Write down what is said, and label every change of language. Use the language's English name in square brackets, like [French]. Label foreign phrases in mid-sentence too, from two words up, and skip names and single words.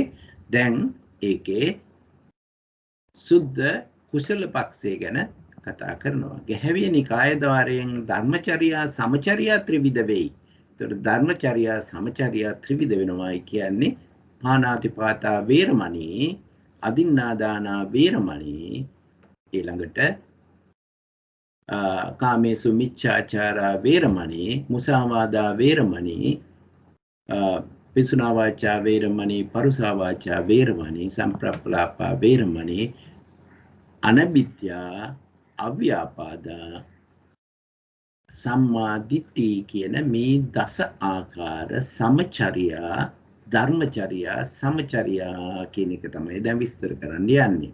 [Sinhala] දැන් ඒකේ සුද්ධ කුසල පක්ෂය ගැන කතා කරනවා. ගැහැවිය නිකාය ద్వාරයෙන් ධර්මචර්යා සමචර්යා ත්‍රිවිධ වෙයි. ඒතකොට ධර්මචර්යා සමචර්යා ත්‍රිවිධ වෙනවායි කියන්නේ [Pali] පාණාතිපාතා වේරමණී, අදින්නාදානා වේරමණී, [Sinhala] ඊළඟට [Pali] කාමේසු මිච්ඡාචාරා වේරමණී, මුසාවාදා වේරමණී, පිසුනා වාචා වේරමණී, පරුසා වාචා වේරමණී, සම්ප්‍රප්පලාපා වේරමණී, අනබිත්‍යා, අව්‍යාපාදා, සම්මා දිට්ඨි [Sinhala] කියන මේ දස ආකාර සමචර්යා ධර්මචර්යා සමචර්යා කියන එක තමයි දැන් විස්තර කරන්න යන්නේ.